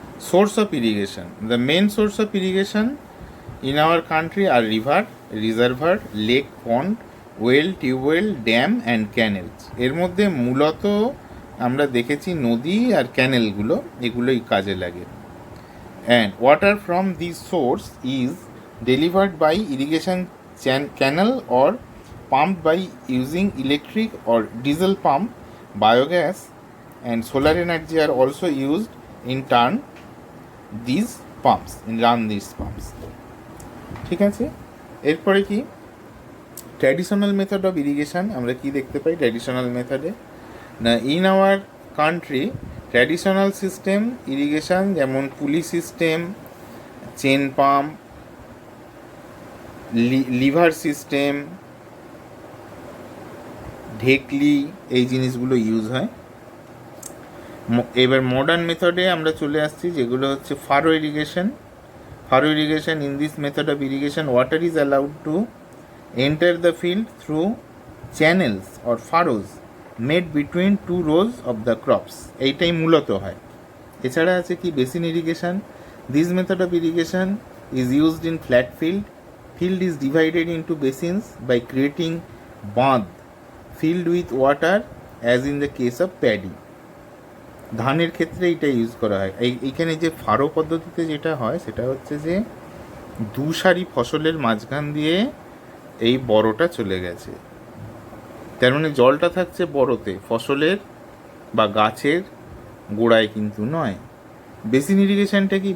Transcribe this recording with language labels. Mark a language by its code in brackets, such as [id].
[en] Source of irrigation. The main source of irrigation in our country are river, reservoir, lake, pond, well, tubewell, dam and canals. [bn] এর মধ্যে মূলত আমরা দেখেছি নদী আর ক্যানেলগুলো, এগুলোই কাজে লাগে। [en] And water from this source is delivered by irrigation canal or pumped by using electric or diesel pump. Biogas and solar energy are also used in turn these pumps, in run these pumps. [bn] ঠিক আছে, এরপরে কি traditional method of irrigation আমরা কি দেখতে পাই traditional মেথডে না [en] in our country [bn] traditional system irrigation যেমন পুলি system, chain pump, liver system, ঢেকলি, এই জিনিসগুলো ইউজ হয়। এবার মডার্ন মেথডে আমরা চলে আসছি যেগুলো হচ্ছে Faro irrigation. [en] furrow irrigation, in this method of irrigation water is allowed to enter the field through channels or furrows made between two rows of the crops, [bn] এইটাই মূলত হয়। এছাড়া আছে কি [en] Basin irrigation. This method of irrigation is used in flat field. Field is divided into basins by creating bandh filled with water as in the case of paddy. [bn] ধানের ক্ষেত্রে এটা ইউজ করা হয়। এইখানে যে ফারো পদ্ধতিতে যেটা হয় সেটা হচ্ছে যে দু সারি ফসলের মাঝখান দিয়ে এই বড়টা চলে গেছে, তার মানে জলটা থাকছে বড়তে, ফসলের বা গাছের গোড়ায় কিন্তু নয়। বেসিন ইরিগেশনটা কি?